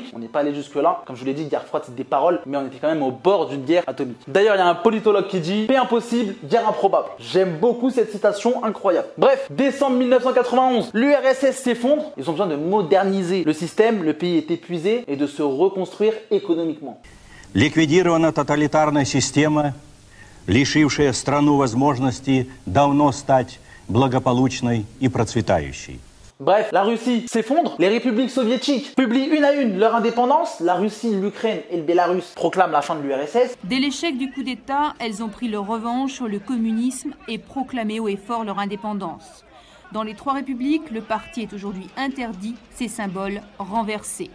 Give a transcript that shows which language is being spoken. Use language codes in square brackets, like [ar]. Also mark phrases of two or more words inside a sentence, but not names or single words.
[fr] On n'est pas allé jusque-là. Comme je vous l'ai dit, guerre froide, c'est des paroles, mais on était quand même au bord d'une guerre atomique. D'ailleurs, il y a un politologue qui dit « Paix impossible, guerre improbable ». J'aime beaucoup cette citation, incroyable. Bref, décembre 1991, l'URSS s'effondre. Ils ont besoin de moderniser le système, le pays est épuisé, et de se reconstruire économiquement. [ru] Ликвидирована тоталитарная система, лишившая страну возможности давно стать благополучной и процветающей. [fr] Bref, la Russie s'effondre, les républiques soviétiques publient une à une leur indépendance, la Russie, l'Ukraine et le Bélarus proclament la fin de l'URSS. Dès l'échec du coup d'État, elles ont pris leur revanche sur le communisme et proclamé haut et fort leur indépendance. Dans les trois républiques, le parti est aujourd'hui interdit, ses symboles renversés.